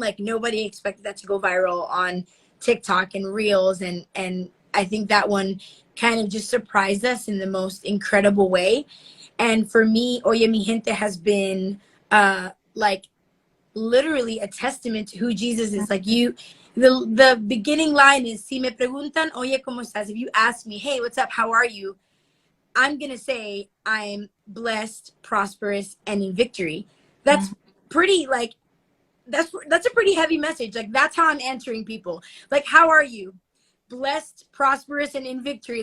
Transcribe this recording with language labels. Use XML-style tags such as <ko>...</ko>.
<en>Like nobody expected that to go viral on TikTok and Reels, and I think that one kind of just surprised us in the most incredible way. And for me, Oye Mi Gente has been like literally a testament to who Jesus is. Like the beginning line is</en> <es>Si me preguntan, oye, ¿cómo estás?</es> <en>If you ask me, hey, what's up? How are you? I'm going to say I'm blessed, prosperous, and in victory. That's pretty like, that's a pretty heavy message. Like that's how I'm answering people. Like, how are you? Blessed, prosperous, and in victory.</en>